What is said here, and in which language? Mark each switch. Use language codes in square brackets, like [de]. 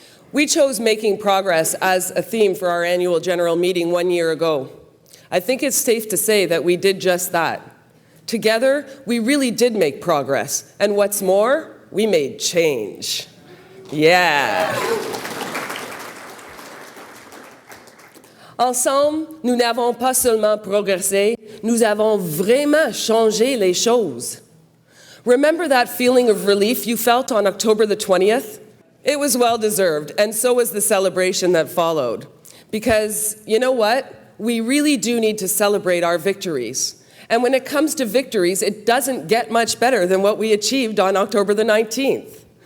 [en] We chose making progress as a theme for our annual general meeting 1 year ago. I think it's safe to say that we did just that. Together, we really did make progress, and what's more, we made change. Yeah. [fr] Ensemble, nous n'avons pas seulement progressé, nous avons vraiment changé les choses. [en] Remember that feeling of relief you felt on October the 20th? It was well-deserved, and so was the celebration that followed. Because, you know what? We really do need to celebrate our victories. And when it comes to victories, it doesn't get much better than what we achieved on October the 19th.